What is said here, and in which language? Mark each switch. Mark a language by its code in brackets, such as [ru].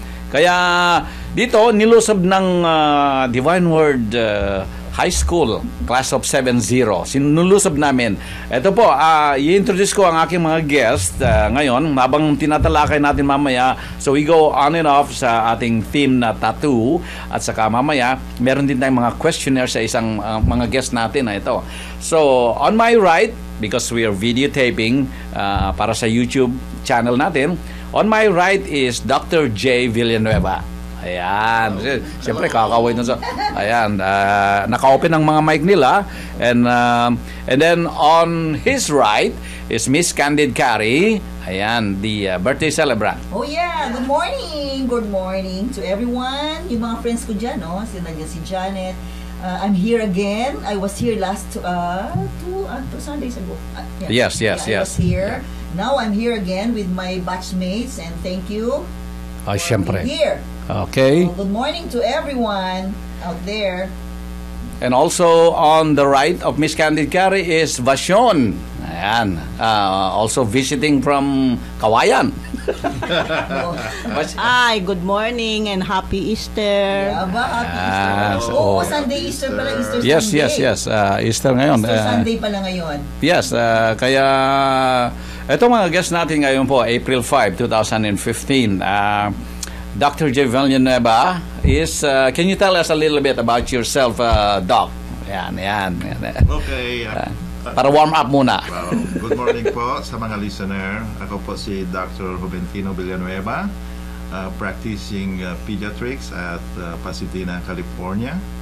[tl] Kaya dito nilusob ng Divine Word High School, Class of 7-0. Sinulusob namin. Ito po, i-introduce ko ang aking mga guest ngayon, habang tinatalakay natin mamaya. [en] So we go on and off [tl] sa ating [en] theme na tattoo. [tl] At saka mamaya, meron din tayong mga questionnaire sa isang mga guest natin na ito. [en] So, on my right, because we are videotaping [tl] para sa YouTube channel natin, [en] on my right is Dr. J. Villanueva. Ayan. [tl] Siyempre, kakaway nun sa... Ayan. Naka-open ang mga mic nila. [en] And then, on his right is Miss Candid Carey. Ayan, the birthday celebrant. Oh yeah, good morning! Good morning to everyone. [tl] Yung mga friends ko dyan, no? [en] Si Janet. I'm here again. I was here last two Sundays ago. Yes. I was here. Now I'm here again with my batchmates and thank you for [tl] Siyempre. [en] being here. Okay. So, good morning to everyone out there. And also on the right of Miss Candid Carey is Vashon. Ayan. Also visiting from Kawayan. Hi, good morning and happy Easter. Yeah, ba? Happy Easter. Sunday, Easter pala, Easter Yes. Sunday. [tl] Easter ngayon. Easter Sunday pala ngayon. Yes, kaya ito mga guest natin ngayon po, April 5, 2015. [en] Dr. J. Villanueva is, can you tell us a little bit about yourself, Doc? [tl] Yan. [en] Okay. [tl] Para warm up muna. [en] Good morning [tl] po sa mga listener. Ako po si Dr. [en] Juventino Villanueva, practicing pediatrics at Pasadena, California.